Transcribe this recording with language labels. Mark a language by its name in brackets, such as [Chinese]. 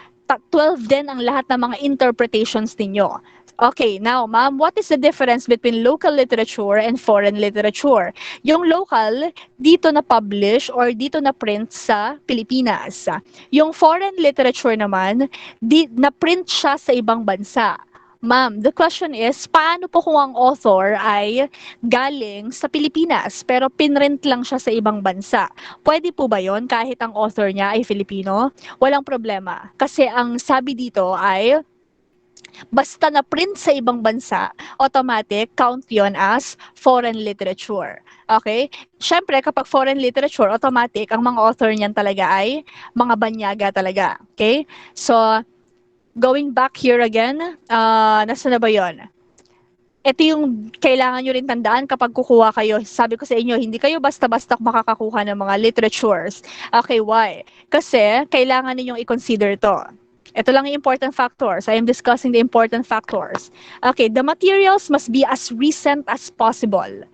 [Filipino] 12 din ang lahat ng mga interpretations ninyo. [English] Okay, now, ma'am, what is the difference between local literature and foreign literature? [Filipino] Yung local, dito na publish or dito na print sa Pilipinas. Yung foreign literature naman, na print siya sa ibang bansa. Ma'am, [English] the question is, [Filipino] paano po kung ang author ay galing sa Pilipinas pero pinrint lang siya sa ibang bansa? Pwede po ba yon kahit ang author niya ay Filipino? Walang problema. Kasi ang sabi dito ay basta na print sa ibang bansa, automatic count yon as foreign literature. Okay? Siyempre, kapag foreign literature, automatic, ang mga author niyan talaga ay mga banyaga talaga. Okay? So, going back here again, nasa na ba yon? Ito yung kailangan nyo rin tandaan kapag kukuha kayo. Sabi ko sa inyo, hindi kayo basta-basta makakakuha ng mga literatures. Okay, why? Kasi kailangan ninyong i-consider to. Ito lang yung [English] important factors. I am discussing the important factors. Okay, the materials must be as recent as possible.